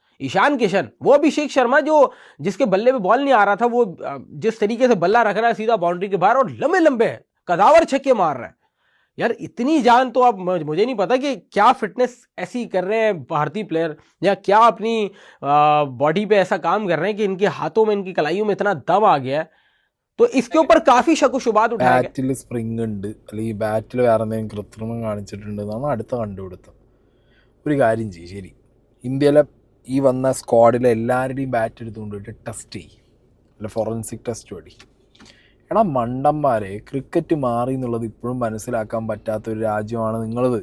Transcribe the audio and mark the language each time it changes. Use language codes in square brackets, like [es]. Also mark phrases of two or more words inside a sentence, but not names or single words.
[hi] ईशान किशन, वो अभिषेक शर्मा जो जिसके बल्ले पे बॉल नहीं आ रहा था, वो जिस तरीके से बल्ला रख रहा है सीधा बाउंड्री के बाहर और लंबे लंबे कदावर छक्के मार रहे हैं। यार इतनी जान तो अब मुझे नहीं पता कि क्या फिटनेस ऐसी कर रहे हैं भारतीय प्लेयर, या क्या अपनी बॉडी पे ऐसा काम कर रहे हैं कि इनके हाथों में, इनकी कलाइयों में इतना दम आ गया है। तो इसके ऊपर काफी शक-शुबात उठाया गया। [ml] ബാറ്റിൽ സ്പ്രിങ് ഉണ്ട്, അല്ലെങ്കിൽ ബാറ്റിൽ വേറെ എന്തെങ്കിലും കൃത്രിമം കാണിച്ചിട്ടുണ്ട് എന്നാണ് അടുത്ത കണ്ടുപിടുത്തം. ഒരു കാര്യം ചെയ്യും, ശരി, ഇന്ത്യയിലെ ഈ വന്ന സ്ക്വാഡിലെ എല്ലാവരുടെയും ബാറ്റ് എടുത്തുകൊണ്ടിട്ട് ടെസ്റ്റ് ചെയ്യും, അല്ല [en] forensic test [ml] വഴി. എടാ മണ്ടന്മാരെ, ക്രിക്കറ്റ് മാറി എന്നുള്ളത് ഇപ്പോഴും മനസ്സിലാക്കാൻ പറ്റാത്തൊരു രാജ്യമാണ് നിങ്ങളത്.